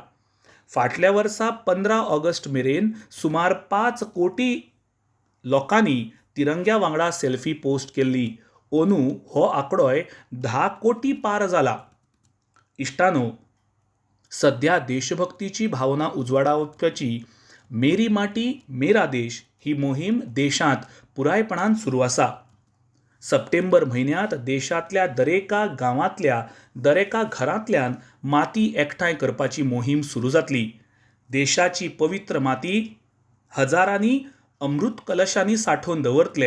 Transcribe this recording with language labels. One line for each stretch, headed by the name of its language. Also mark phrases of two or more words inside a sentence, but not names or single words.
Konkani: फाटल्या वर्सा 15 ऑगस्ट मेरेन सुमार 5 कोटी लोकांनी तिरंग्या वांगडा सेल्फी पोस्ट केल्ली. अंदू हो आंकडोय 10 कोटी पार जाला. इश्टानो, सध्या देशभक्तीची भावना उजवाडावपाची मेरी माटी मेरा देश ही मोहीम देशांत पुरायपणान सुरू आसा. सप्टेंबर म्हयन्यांत देशांतल्या दरेका गांवांतल्या दरेका घरांतल्यान माती एकठांय करपाची मोहीम सुरू जातली. देशाची पवित्र माती हजारांनी अमृत कलशांनी सांठोवन दवरतले.